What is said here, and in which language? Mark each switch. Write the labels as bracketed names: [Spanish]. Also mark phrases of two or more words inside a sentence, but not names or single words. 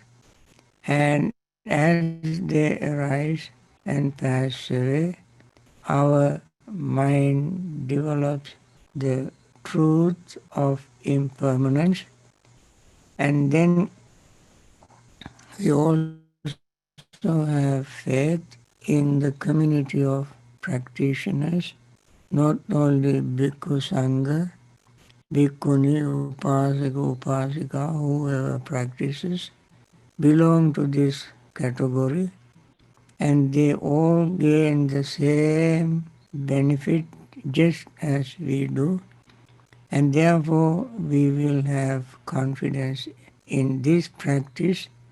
[English] And as they arise and pass away, our mind develops the truth of impermanence, and then we also have faith in the community of practitioners, not [Pali] only bhikkhu sangha, bhikkhuni, upasaka, upasika, [English] whoever practices, belong to this category, and they all gain the same benefit just as we do, and therefore we will have confidence in this practice.